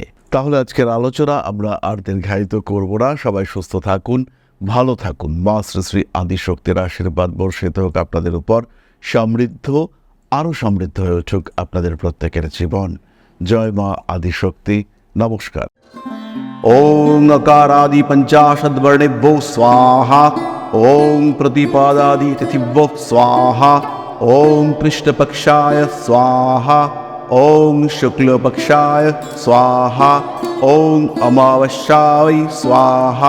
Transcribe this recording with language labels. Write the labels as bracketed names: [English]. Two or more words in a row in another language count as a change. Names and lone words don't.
[Bangla] তাহলে আজকের আলোচনা আমরা আর দীর্ঘায়িত করব না। সবাই সুস্থ থাকুন, ভালো থাকুন। মা শ্রী শ্রী আদিশক্তির আশীর্বাদ বর্ষিত হোক আপনাদের উপর। আরও সমৃদ্ধ হয়ে উঠুক আপনাদের প্রত্যেকের জীবন। জয় মা আদিশক্তি। নমস্কার। [Sanskrit] ওং अकारादि पंचाशद्वर्णेभ्यो स्वाहा। ओं प्रतिपादादि तिथिभ्यो स्वाहा। ओं कृष्णपक्षाय स्वाहा। ओं शुक्लपक्षाय स्वाहा। ओं अमावस्याय स्वाहा।